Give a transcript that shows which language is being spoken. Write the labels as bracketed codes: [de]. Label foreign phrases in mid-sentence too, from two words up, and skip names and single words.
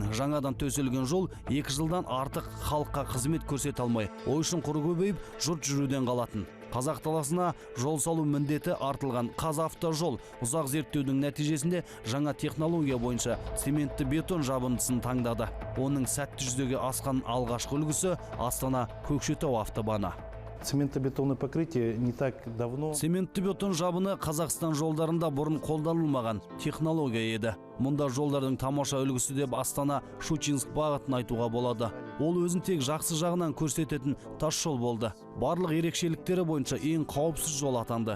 [kk] Жаңадан төселген жол 2 жылдан артық халыққа қызмет көрсете алмай, ой үшін құры көбейіп, жұрт жүруден қалатын. Қазақ даласына жол салу міндеті артылған Қазавтожол ұзақ зерттеудің нәтижесінде жаңа технология бойынша цементті бетон жабындысын таңдады. Оның сәтті жүзеге асқан алғашқы үлгісі Астана-Көкшетау автобаны. [ru] цементно-бетонное покрытие не так давно. [kk] Цементті бетон жабыны Қазақстан жолдарында бұрын қолданылмаған технология еді. Мұнда жолдардың тамаша үлгісі деп Астана-Щучинск бағытын айтуға болады. Ол өзін тек жақсы жағынан көрсететін тас жол болды. Барлық ерекшеліктері бойынша ең қауіпсіз жол атанды.